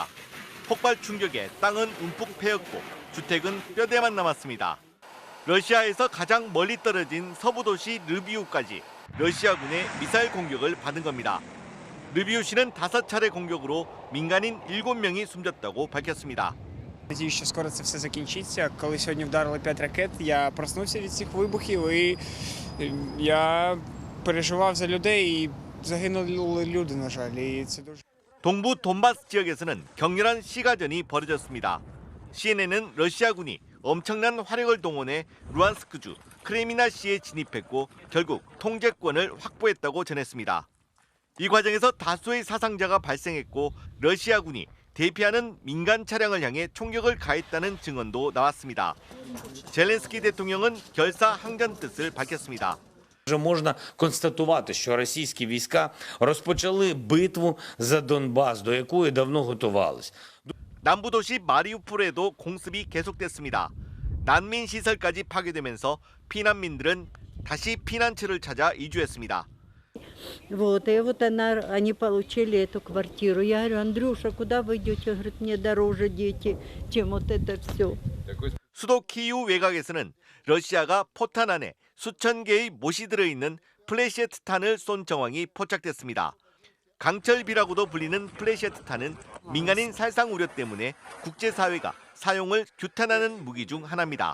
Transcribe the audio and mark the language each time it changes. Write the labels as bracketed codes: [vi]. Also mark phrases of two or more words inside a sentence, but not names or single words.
[ko] 폭발 충격에 땅은 움푹 패였고 주택은 뼈대만 남았습니다. 러시아에서 가장 멀리 떨어진 서부 도시 르비우까지 러시아군의 미사일 공격을 받은 겁니다. 르비우시는 5차례 공격으로 민간인 7명이 숨졌다고 밝혔습니다. [uk] Надіюсь, що скоро це все закінчиться. Коли сьогодні вдарили 5 ракет, я проснувся від цих вибухів і я переживав за людей і загинули люди, на жаль. І це дуже [ko] 동부 돈바스 지역에서는 격렬한 시가전이 벌어졌습니다. CNN은 러시아군이 엄청난 화력을 동원해 루안스크주 크레미나시에 진입했고 결국 통제권을 확보했다고 전했습니다. 이 과정에서 다수의 사상자가 발생했고 러시아군이 대피하는 민간 차량을 향해 총격을 가했다는 증언도 나왔습니다. 젤렌스키 대통령은 결사항전 뜻을 밝혔습니다. [uk] Вже можна констатувати, що російські війська розпочали битву за Донбас, до якої давно готувались. [ko] 남부 도시 마리우폴에도 공습이 계속됐습니다. 난민 시설까지 파괴되면서 피난민들은 다시 피난처를 찾아 이주했습니다. [ru] Вот, и вот они получили эту квартиру. Я говорю, Андрюша, куда вы идете? Говорит, мне дороже дети, чем вот это все. [ko] 수도 키이우 외곽에서는 러시아가 포탄 안에 수천 개의 못이 들어있는 플래시에트탄을 쏜 정황이 포착됐습니다. 강철비라고도 불리는 플래시에트탄은 민간인 살상 우려 때문에 국제사회가 사용을 규탄하는 무기 중 하나입니다.